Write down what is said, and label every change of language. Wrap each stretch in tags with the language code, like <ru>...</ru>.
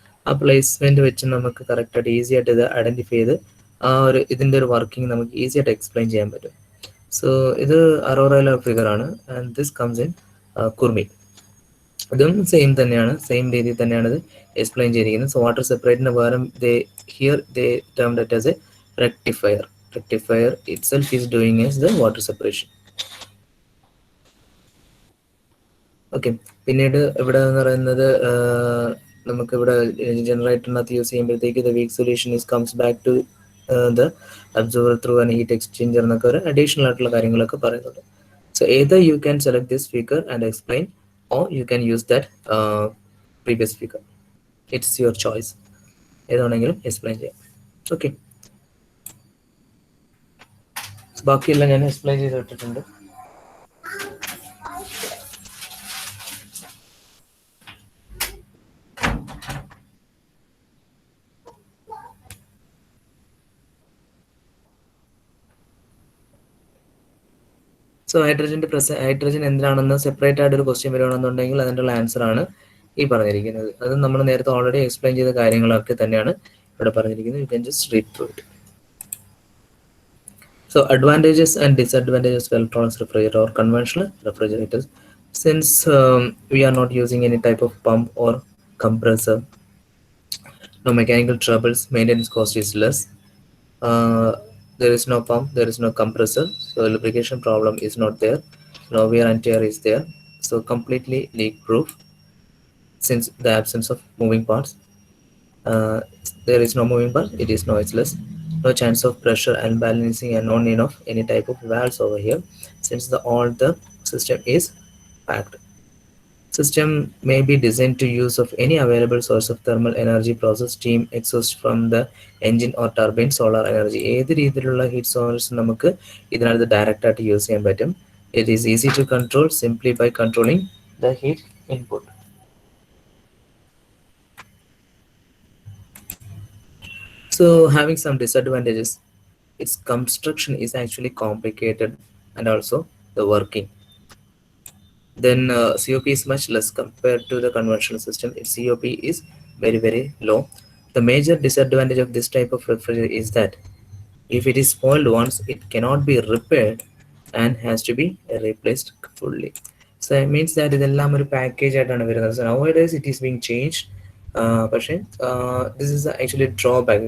<ml>ആ പ്ലേസ്മെന്റ് വെച്ച് നമുക്ക് കറക്റ്റായിട്ട് ഈസി ആയിട്ട് ഇത് ഐഡന്റിഫൈ ചെയ്ത് ആ ഒരു ഇതിൻ്റെ ഒരു വർക്കിംഗ് നമുക്ക് ഈസി ആയിട്ട് എക്സ്പ്ലെയിൻ ചെയ്യാൻ പറ്റും. സോ ഇത് അറോറയിലെ ഫിഗർ ആണ്</ml> <en>And this comes in കുർമി.</en> <ml>ഇതും സെയിം തന്നെയാണ്, സെയിം രീതിയിൽ തന്നെയാണ് ഇത് എക്സ്പ്ലെയിൻ ചെയ്തിരിക്കുന്നത്.</ml> <en>so</en> <ml>വാട്ടർ സെപ്പറേറ്റിന് പകരം</ml> <en>Here they termed it as a rectifier. Rectifier itself is doing as the water separation.</en> <ml>Okay, പിന്നീട് ഇവിടെ എന്ന് പറയുന്നത് നമുക്ക് ഇവിടെ ജനറേറ്ററിനകത്ത് യൂസ് ചെയ്യുമ്പോഴത്തേക്ക്</ml> <en>the weak solution is comes back to the absorber through an heat exchanger</en> <ml>എന്നൊക്കെ ഒരു അഡീഷണൽ ആയിട്ടുള്ള കാര്യങ്ങളൊക്കെ പറയുന്നുണ്ട്.</ml> <en>So either you can select this figure and explain or you can use that previous figure. It's your choice.</en> <ml>ഏതാണെങ്കിലും explain ചെയ്യാം. Okay, ബാക്കിയെല്ലാം ഞാൻ explain ചെയ്ത് വിട്ടിട്ടുണ്ട്. സോ ഹൈഡ്രജൻ എന്തിനാണെന്ന് സെപ്പറേറ്റ് ആയിട്ട് ഒരു ക്വസ്റ്റ്യൻ വരികയാണെന്നുണ്ടെങ്കിൽ അതിൻ്റെ ആൻസർ ആണ് ഈ പറഞ്ഞിരിക്കുന്നത്. അത് നമ്മൾ നേരത്തെ ഓൾറെഡി എക്സ്പ്ലെയിൻ ചെയ്ത കാര്യങ്ങളൊക്കെ തന്നെയാണ് ഇവിടെ പറഞ്ഞിരിക്കുന്നത്.</ml> <en>You can just read through it. So advantages and disadvantages of electronics refrigerator or conventional refrigerators. Since we are not using any type of pump or compressor, no mechanical troubles, maintenance cost is less. There is no pump, there is no compressor, so lubrication problem is not there. No wear and tear is there. So completely leak proof, since the absence of moving parts. Uh, there is no moving part, it is noiseless. No chance of pressure unbalancing and no need of any type of valves over here, since all the system is packed. System may be designed to use of any available source of thermal energy, process, steam, exhaust from the engine or turbine, solar energy.</en> <ml>ഏത് രീതിയിലുള്ള heat source നമുക്ക് ഇതിനകത്ത് direct ആയിട്ട് use ചെയ്യാൻ പറ്റും.</ml> <en>It is easy to control simply by controlling the heat input. So having some disadvantages, its construction is actually complicated, and also the working. Then COP is much less compared to the conventional system. Its COP is very low. The major disadvantage of this type of refrigerator is that if it is spoiled once, it cannot be repaired and has to be replaced fully. So it means that</en> <ml>ഇതെല്ലാം ഒരു package ആയിട്ടാണ് വരുന്നത്.</ml> <en>So nowadays it is being changed. പക്ഷേ this is actually drawback.</en>